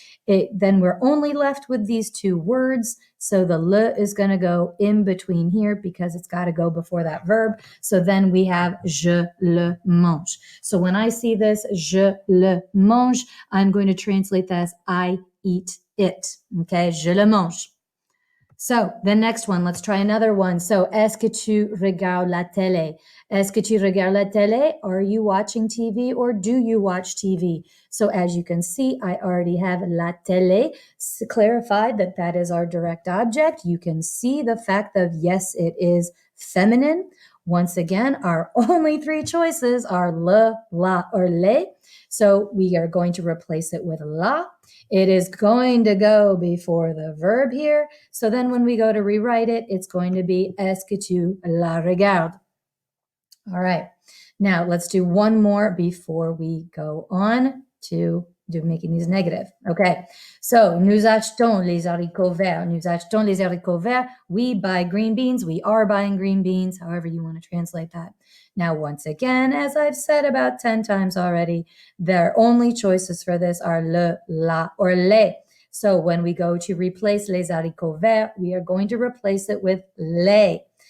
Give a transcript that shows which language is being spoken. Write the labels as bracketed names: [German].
[English] Then we're only left with these two words. So the le is going to go in between here because it's got to go before that verb. So then we have [French] je le mange. [English] So when I see this, je le mange, I'm going to translate that as I eat it. Okay, [French] je le mange. [English] So the next one, let's try another one. [French] So, est-ce que tu regardes la télé? Est-ce que tu regardes la télé? [English] Are you watching TV or do you watch TV? So as you can see, I already have la télé clarified that that is our direct object. You can see the fact that yes, it is feminine. Once again, our only three choices are le, la, or les. So we are going to replace it with la. It is going to go before the verb here. So then when we go to rewrite it, it's going to be [French] est-ce que tu la regardes? [English] All right. Now let's do one more before we go on to making these negative. Okay. [French] So, nous achetons les haricots verts. Nous achetons les haricots verts. [English] We buy green beans. We are buying green beans, however you want to translate that. Now, once again, as I've said about 10 times already, their only choices for this are le, la, or les. So when we go to replace [French] les haricots verts, [English] we are going to replace it with les.